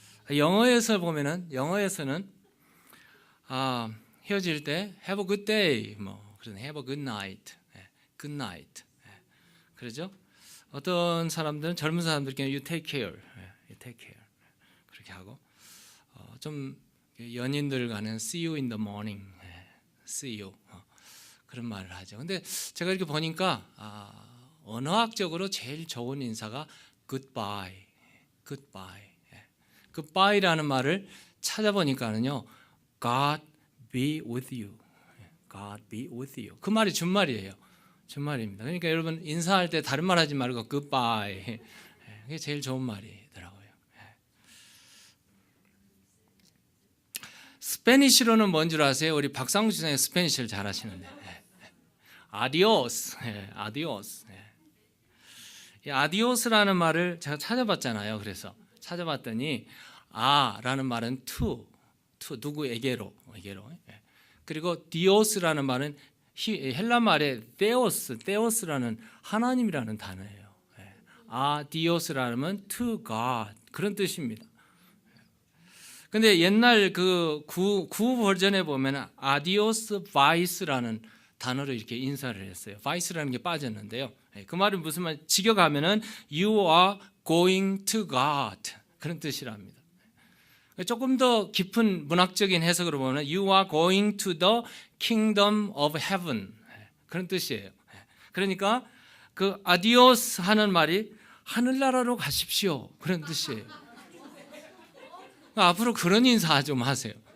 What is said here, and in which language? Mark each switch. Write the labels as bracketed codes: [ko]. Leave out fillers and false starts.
[ko] 영어에서는 헤어질 때 [en] have a good day, [ko] 그런 [en] have a good night, good night. [ko] 그러죠? 어떤 사람들은 젊은 사람들께는 [en] you take care, you take care [ko] 그렇게 하고 좀 연인들 간은 [en] see you in the morning, see you [ko] 그런 말을 하죠. 근데 제가 이렇게 보니까 언어학적으로 제일 좋은 인사가 [en] goodbye, goodbye. goodbye라는 [ko] 말을 찾아보니까는요, [en] God be with you, God be with you. [ko] 그 말이 준말이에요. 준말입니다. 그러니까 여러분 인사할 때 다른 말 하지 말고 [en] goodbye. [ko] 그게 제일 좋은 말이더라고요. 스페니쉬로는 뭔 줄 아세요? 우리 박상수 선생님 스페니쉬를 잘 하시는데. 아디오스, 아디오스. 이 아디오스라는 말을 제가 찾아봤잖아요. 그래서 찾아봤더니 라는 말은 [en] to [ko] 누구에게로. 그리고 디오스라는 말은 헬라 말의 데오스라는 하나님이라는 단어예요. 디오스라는 건 [en] to God [ko] 그런 뜻입니다. 근데 옛날 그 구 버전에 보면 아디오스 바이스라는 단어로 이렇게 인사를 했어요. 바이스라는 게 빠졌는데요. 그 말은 무슨 말? 직역하면은 [en] you are going to God [ko] 그런 뜻이랍니다. [en] 조금 더 깊은 문학적인 해석으로 보면 you are going to the kingdom of heaven [ko] 그런 뜻이에요. 그러니까 그 아디오스 하는 말이 하늘나라로 가십시오 그런 뜻이에요. 앞으로 그런 인사 좀 하세요.